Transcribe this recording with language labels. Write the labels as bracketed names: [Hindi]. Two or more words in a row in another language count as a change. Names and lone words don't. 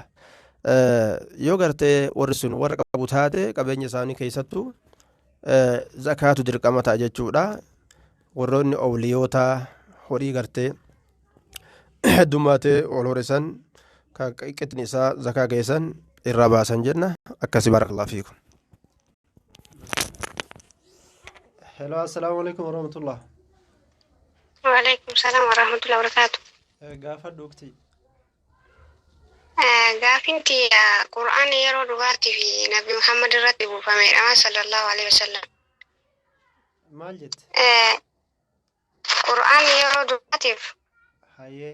[Oromo] Yoo gartee warri sun warra qabu taate qabeenya isaanii keessattuu zakaatu dirqama ta'a jechuudha. Warroonni awliyoota horii gartee heddummaatee ol horisan kan qixni isaa zakaa geessan irraa baasan jenna. [Arabic] Akkasii بارك الله فيكم. Hello, السلام عليكم ورحمة الله. وعليكم السلام ورحمة الله وبركاته. [Oromo] Gaafadhu ukti. Gaafin tiya Qur'aan yeroo dhugaatii fi Nabi Muhammad irratti buufameedha [Arabic] صلى الله عليه وسلم. [Oromo] Maal jette? Qur'aan yeroo dhugaatiif hayyee